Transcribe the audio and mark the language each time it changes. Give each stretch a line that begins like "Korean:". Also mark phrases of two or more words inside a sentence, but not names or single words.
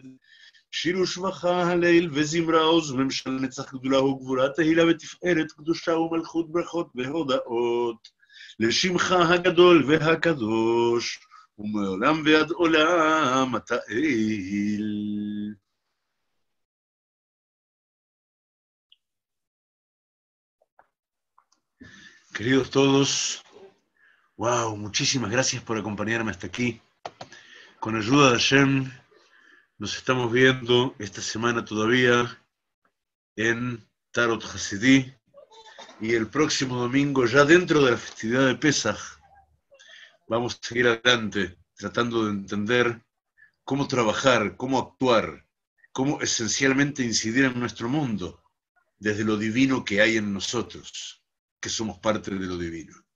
Hebrew: שיר ושבחה הליל וזמרה עוז וממשל נצח גדולה וגבורה תהילה ותפארת קדושה ומלכות ברכות והודאות לשמך הגדול והקדוש ומעולם ועד עולם אתה אל.
Spanish: Queridos todos, wow, muchísimas gracias por acompañarme hasta aquí. Con ayuda de Hashem, nos estamos viendo esta semana todavía en Tarot Hasidí y el próximo domingo, ya dentro de la festividad de Pesaj, vamos a seguir adelante tratando de entender cómo trabajar, cómo actuar, cómo esencialmente incidir en nuestro mundo desde lo divino que hay en nosotros, que somos parte de lo divino.